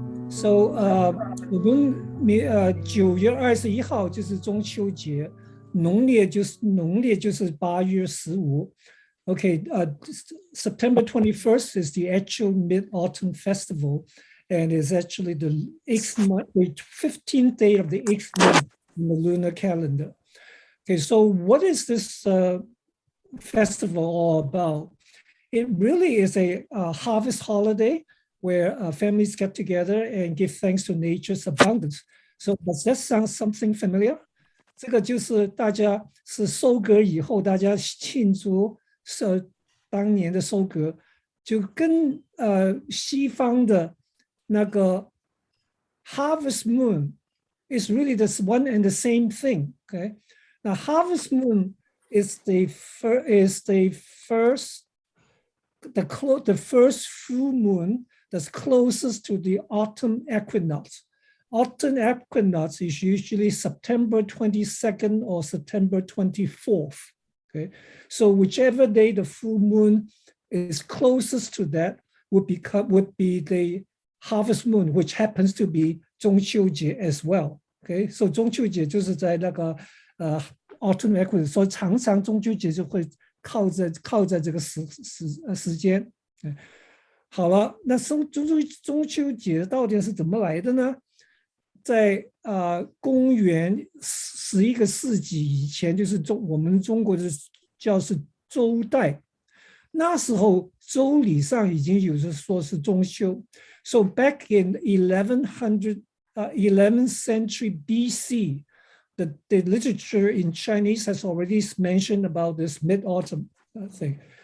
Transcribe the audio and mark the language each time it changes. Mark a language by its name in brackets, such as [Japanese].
[Chinese] So 我们9月21号就是中秋节，农历就是8月15。 [English] Okay, September 21st is the actual Mid-Autumn Festival, and is actually the 15th day of the 8th month in the lunar calendar. Okay, so what is this festival all about? It really is a harvest holiday where families get together and give thanks to nature's abundance. So does that sound something familiar? [Chinese] 这个就是大家是收割以后，大家庆祝当年的收割，就跟西方的那个 [English] Harvest Moon is really this one and the same thing. Okay, now Harvest Moon is the first full moon that's closest to the autumn equinox. Autumn equinox is usually September 22nd or September 24th. Okay, so whichever day the full moon is closest to that would be the harvest moon, which happens to be 中秋节 as well. [Chinese] Okay, so 中秋节就是在那个autumn equinox， 所以常常中秋节就会靠在这个时间。好了，那中秋节到底是怎么来的呢？在公元11个世纪以前，就是我们中国的叫是周代，那时候周礼上已经有说是中秋。 [English] So back in 11th century BC, the literature in Chinese has already mentioned about this mid-autumn thing.